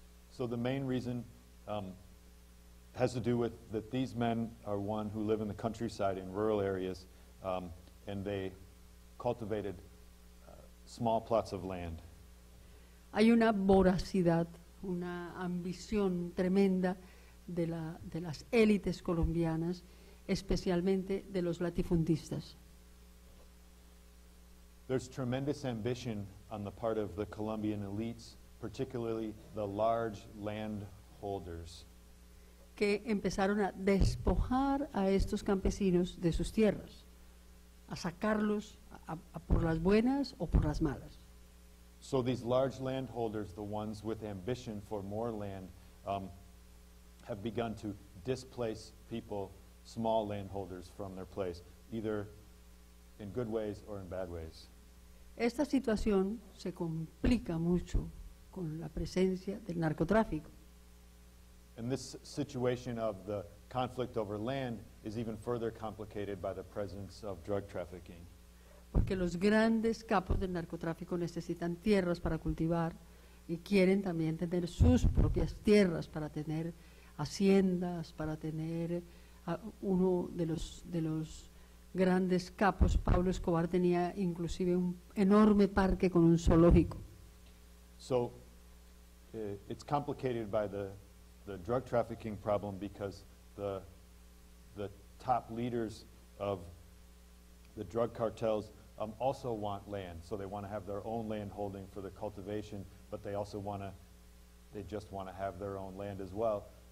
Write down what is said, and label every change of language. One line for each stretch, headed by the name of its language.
English: So the main reason has to do with that these men are one who live in the countryside in rural areas, and they cultivated small plots of land.
Spanish: Hay una voracidad, una ambición tremenda de las élites colombianas, especialmente de los latifundistas.
English: There's tremendous ambition on the part of the Colombian elites, particularly the large landholders.
Spanish: Que empezaron a despojar a estos campesinos de sus tierras, a sacarlos por las buenas o por las malas.
English: So these large landholders, the ones with ambition for more land, have begun to displace people, small landholders, from their place, either in good ways or in bad ways.
Spanish: Esta situación se complica mucho con la presencia del narcotráfico.
English: And this situation of the conflict over land is even further complicated by the presence of drug trafficking.
Spanish: Porque los grandes capos del narcotráfico necesitan tierras para cultivar y quieren también tener sus propias tierras para tener haciendas, para tener uno de los grandes capos, Pablo Escobar, tenía inclusive un enorme parque con un zoológico.
English: So it's complicated by the drug trafficking problem because the top leaders of the drug cartels also want land, so they want to have their own land holding for the cultivation, but they also just want to have their own land as well.